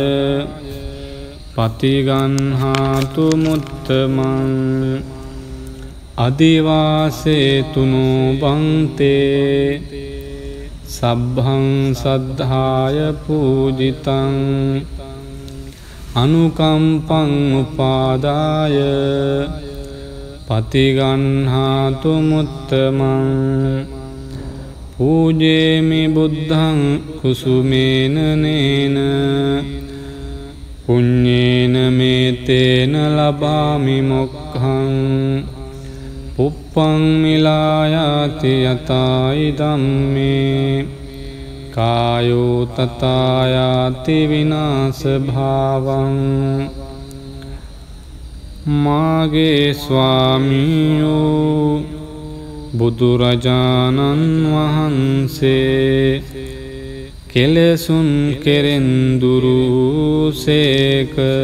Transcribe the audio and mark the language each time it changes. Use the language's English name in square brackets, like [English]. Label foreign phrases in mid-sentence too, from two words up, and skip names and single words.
[Pali] පතිගන්හාතු මුත්තමං අදිවාසේතුනෝ භන්තේ සබ්භං සද්ධාය පූජිතං අනුකම්පං උපාදාය පතිගන්හාතු මුත්තමං පූජේමි බුද්ධං කුසුමේන නේන පුඤ්ඤේන මේතේන ලබාමි මොක්ඛං පුප්පං මිලායාති යතායි ධම්මේ කායෝ තථායාති විනාශ භාවං [Sinhala] මාගේ ස්වාමියෝ බුදුරජාණන් වහන්සේ කෙලෙසුන් කෙරෙන් දුරුසේක